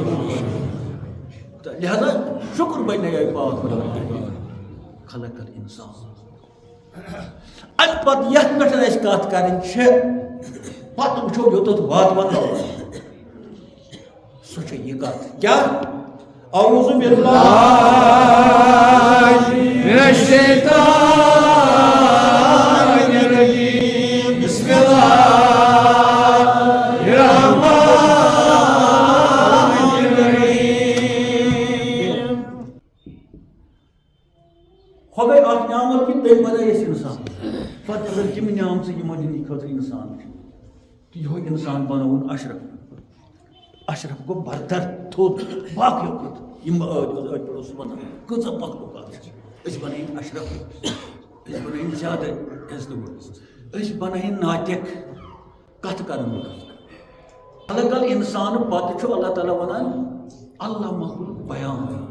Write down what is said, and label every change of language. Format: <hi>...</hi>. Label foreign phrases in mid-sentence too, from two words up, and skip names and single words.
<ks>اَسہِ لہذا شُکر بنے پاک</ks> <ar>خلق الانسان</ar> <ks>امہِ پتہٕ یتھ پٮ۪ٹھ اَسہِ کتھ کرٕنۍ چھِ پتہٕ وٕچھو یوٚتتھ واتوان سُہ چھِ یہِ کتھ کیٛاہ</ks> <ar>اعوذ باللہ من الشیطان الرجیم بسم اللہ الرحمن</ar> <ks>الرحیم خۄداے اکھ نعمت کہِ تٔمۍ بنٲے أسۍ اِنسان پتہٕ اگر تِم نعمژٕ یِمن ہِنٛدِ خٲطرٕ اِنسان چھُ تہٕ یِہوے اِنسان بنووُن اشرف گوٚو برتر تھوٚد باقٕیو کھۄتہٕ یِم ٲدۍ پٮ۪ٹھ اوسُس ونان کۭژاہ مخلوقات چھِ أسۍ بنٲیِن اشرف أسۍ بنٲیِن زیادٕ عزتہٕ وٲلۍ أسۍ بنٲیِن ناطق کتھ کرن وٲلۍ</ks> <ar>خلق الانسان</ar> <ks>پتہٕ چھُ اللہ تعالیٰ ونان</ks> <ar>علمہ البیان</ar>